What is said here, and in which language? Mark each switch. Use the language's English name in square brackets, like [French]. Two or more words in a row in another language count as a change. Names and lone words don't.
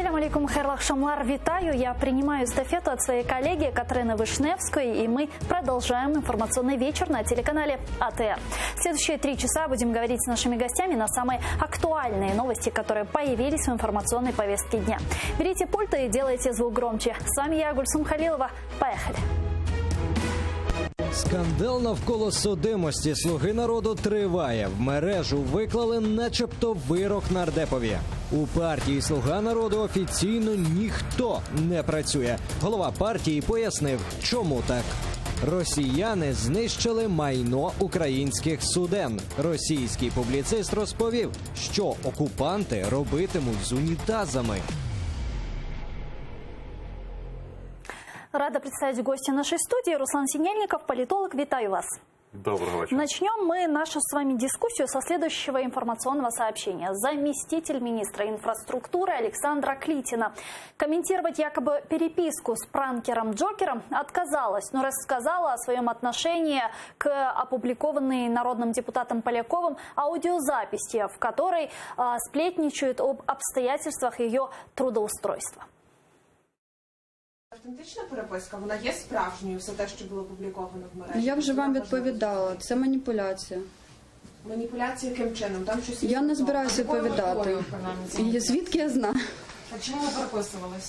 [Crimean Tatar] алейкум, хайрлах шамлар, [Russian] витаю. Я принимаю эстафету от своей коллеги Катерины Вишневской, и мы продолжаем информационный вечер на телеканале АТР. В следующие 3 часа будем говорить с нашими гостями на самые актуальные новости, которые появились в информационной повестке дня. Берите пульты и делайте звук громче. С вами я, Гульсум Халилова. Поехали. [Ukrainian] Скандал навколо судимості «Слуги народу» триває. В мережу виклали начебто вирок нардепові. У партії «Слуга народу» офіційно ніхто не працює. Голова партії пояснив, чому так. Росіяни знищили майно українських суден. Російський публіцист розповів, що окупанти робитимуть з унітазами. [Russian] Рада представить гостя нашей студии. Руслан Синельников, политолог. [Ukrainian] Витаю вас. [Russian] Доброго вечера. Начнем мы нашу с вами дискуссию со следующего информационного сообщения. Заместитель министра инфраструктуры Александра Клитина комментировать якобы переписку с пранкером Джокером отказалась, но рассказала о своем отношении к опубликованной народным депутатом Поляковым аудиозаписи, в которой сплетничают об обстоятельствах ее трудоустройства. [Ukrainian] Автентична переписка, вона є справжньою, все те, що було опубліковано в мережі? Я вже вам відповідала, це маніпуляція. Маніпуляція яким чином? Там щось... Я не збираюся відповідати. І звідки я знаю? А чому ви переписувалися?